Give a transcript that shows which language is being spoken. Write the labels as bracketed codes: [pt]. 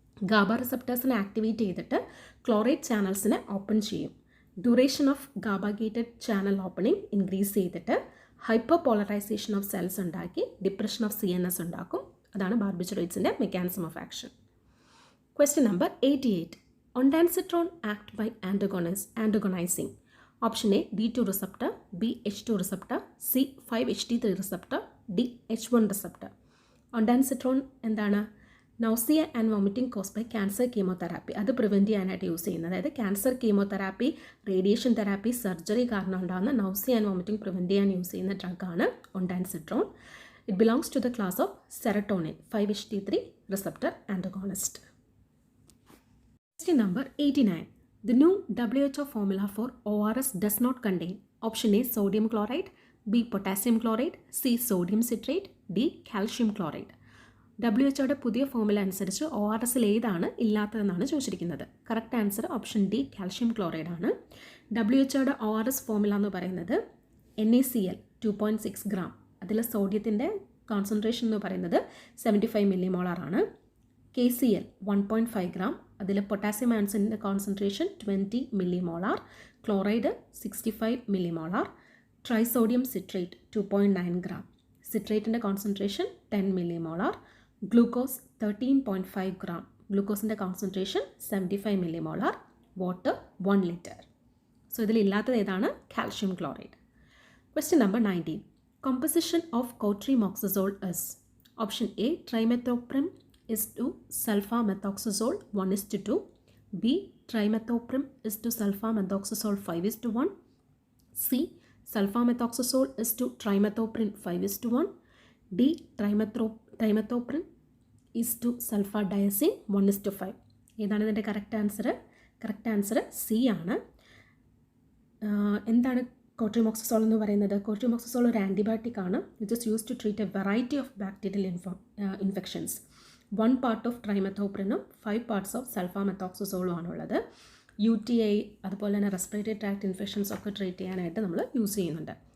[ml] GABA റിസപ്റ്റേഴ്സിനെ activate ചെയ്തിട്ട് chlorate ചാനൽസിനെ open ചെയ്യും. Duration of ഗാബാഗേറ്റഡ് channel opening increase ചെയ്തിട്ട് ഹൈപ്പർ പോളറൈസേഷൻ ഓഫ് സെൽസ് ഉണ്ടാക്കി depression of CNS ഉണ്ടാക്കും. അതാണ് ബാർബിറ്റുറേറ്റ്സിൻ്റെ mechanism of action. [en] Question number 88. Ondansetron act by antagonizing. Option A D2 receptor, B H2 receptor, C 5-HT3 receptor, D H1 receptor. Ondansetron എന്താണ്? Nausea and vomiting cause by cancer chemotherapy. [ml] അത് prevent ചെയ്യാനായിട്ട് use ചെയ്യുന്നത്. അതായത് cancer chemotherapy, radiation therapy, surgery കാരണം ഉണ്ടാകുന്ന nausea and vomiting prevent ചെയ്യാൻ use ചെയ്യുന്ന ഡ്രഗാണ് ഒണ്ടാൻസെട്രോൺ. [en] It belongs to the class of serotonin 5-HT3 receptor antagonist. Question number 89. The new WHO formula for ORS does not contain. Option A sodium chloride, B potassium chloride, C sodium citrate, D calcium chloride. [ml] WHO പുതിയ formula അനുസരിച്ച് ORSൽ ഏതാണ് ഇല്ലാത്തതെന്നാണ് ചോദിച്ചിരിക്കുന്നത്. [en] Correct answer option D calcium chloride ആണ്. [ml] WHO ORS formula എന്ന് പറയുന്നത് NaCl 2.6 gram. അതിൽ സോഡിയത്തിൻ്റെ concentration എന്ന് പറയുന്നത് 75 millimolar ആണ്. KCl 1.5 gram. അതിൽ potassium ആൻസിൻ്റെ concentration 20 millimolar. [en] Chloride 65 millimolar. Trisodium citrate 2.9 gram. [ml] സിട്രേറ്റിൻ്റെ concentration 10 millimolar. Glucose 13.5 gram. ഗ്ലൂക്കോസിൻ്റെ concentration 75 millimolar. [en] Water 1 liter. So [ml] ഇതിലില്ലാത്തത് ഏതാണ്? [en] Calcium chloride. Question number 19. Composition of cotrimoxazole is. Option A trimethoprim is to sulfamethoxazole 1:2. B trimethoprim is to sulfamethoxazole 5:1. C sulfamethoxazole is to trimethoprim 5:1. D trimethoprim is to sulfadiazine 1:5. [ml] ഏതാണ് ഇതിൻ്റെ correct answer? Correct answer C ആണ്. എന്താണ് കോട്രിമോക്സസോൾ എന്ന് പറയുന്നത്? കോട്രിമോക്സസോൾ ഒരു antibiotic ആണ് [en] Which is use to treat a variety of bacterial infections. [ml] 1 part of ട്രൈമെത്തോപ്രിനും 5 parts of സൾഫാമെത്തോക്സസോളും ആണുള്ളത്. UTI അതുപോലെ തന്നെ റെസ്പിറേറ്ററി ട്രാക്ട് ഇൻഫെക്ഷൻസ് ഒക്കെ ട്രീറ്റ് ചെയ്യാനായിട്ട് നമ്മൾ യൂസ് ചെയ്യുന്നുണ്ട്.